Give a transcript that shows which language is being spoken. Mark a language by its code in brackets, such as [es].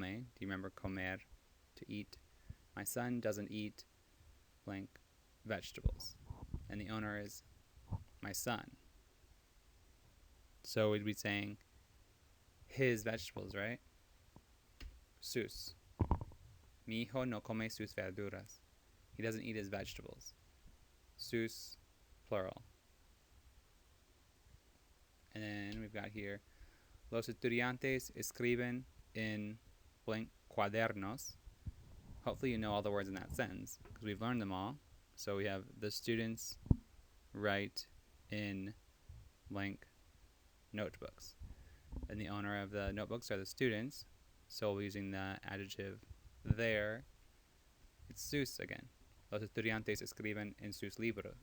[en] Do you remember comer, to eat? My son doesn't eat blank vegetables. And the owner is my son. So we'd be saying his vegetables, right? [es] Sus. Mi hijo no come sus verduras. [en] He doesn't eat his vegetables. Sus, plural. And then we've got here, [es] los estudiantes escriben en [en] blank cuadernos. Hopefully you know all the words in that sentence because we've learned them all. So we have the students write in blank notebooks. And the owner of the notebooks are the students. So we're using the adjective there. It's sus again. [es] Los estudiantes escriben en sus libros.